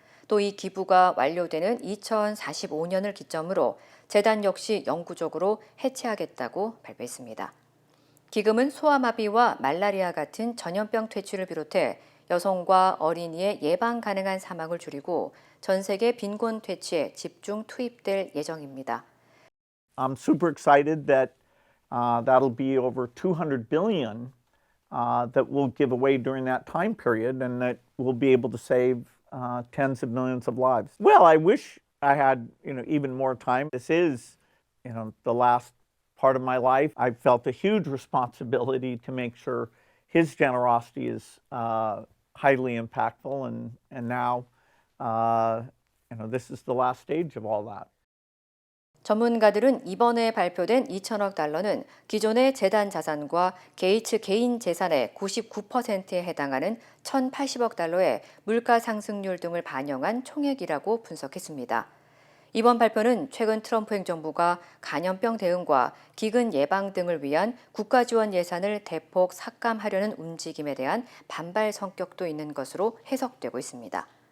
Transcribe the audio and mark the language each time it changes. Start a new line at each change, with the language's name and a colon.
Korean: 또 이 기부가 완료되는 2045년을 기점으로 재단 역시 영구적으로 해체하겠다고 발표했습니다. 기금은 소아마비와 말라리아 같은 전염병 퇴치를 비롯해 여성과 어린이의 예방 가능한 사망을 줄이고 전 세계 빈곤 퇴치에 집중 투입될 예정입니다.
English: I'm super excited that that'll be over 200 billion that we'll give away during that time period, and that we'll be able to save tens of millions of lives. Well, I wish I had, even more time. This is, the last part of my life. I felt a huge responsibility to make sure his generosity is highly impactful, and now, this is the last stage of all that.
Korean: 전문가들은 이번에 발표된 2천억 달러는 기존의 재단 자산과 게이츠 개인 재산의 99%에 해당하는 1,080억 달러의 물가 상승률 등을 반영한 총액이라고 분석했습니다. 이번 발표는 최근 트럼프 행정부가 간염병 대응과 기근 예방 등을 위한 국가 지원 예산을 대폭 삭감하려는 움직임에 대한 반발 성격도 있는 것으로 해석되고 있습니다.